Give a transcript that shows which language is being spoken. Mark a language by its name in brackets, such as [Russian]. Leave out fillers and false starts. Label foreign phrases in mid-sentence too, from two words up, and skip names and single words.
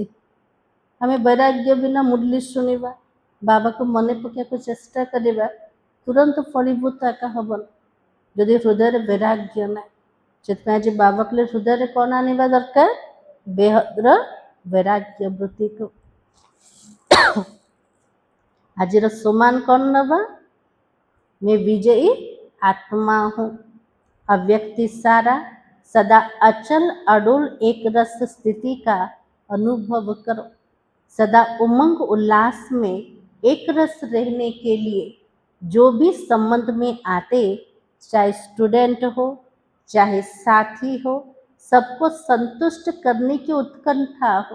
[Odia] ଆମେ ବୈରାଗ୍ୟ ବିନା ମୁରଲି ଶୁଣିବା, ବାବାକୁ ମନେ ପକାଇବାକୁ ଚେଷ୍ଟା କରିବା, ତୁରନ୍ତ ଫଳୀଭୂତ ଏକା ହେବନି ଯଦି ହୃଦୟରେ ବୈରାଗ୍ୟ ନାହିଁ। ସେଥିପାଇଁ ଆଜି ବାବା କହିଲେ ହୃଦୟରେ କ'ଣ ଆଣିବା ଦରକାର? ବେହଦ୍ର ବୈରାଗ୍ୟ ବୃତ୍ତିକୁ। ଆଜିର ସମାନ କ'ଣ ନେବା? [Hindi] मैं विजयी आत्मा हूँ, अव्यक्ति सारा, सदा अचल अडोल एक रस स्थिति का अनुभव करो। सदा उमंग उल्लास में एक रस रहने के लिए जो भी संबंध में आते, चाहे स्टूडेंट हो चाहे साथी हो, सबको संतुष्ट करने की उत्कंठा हो।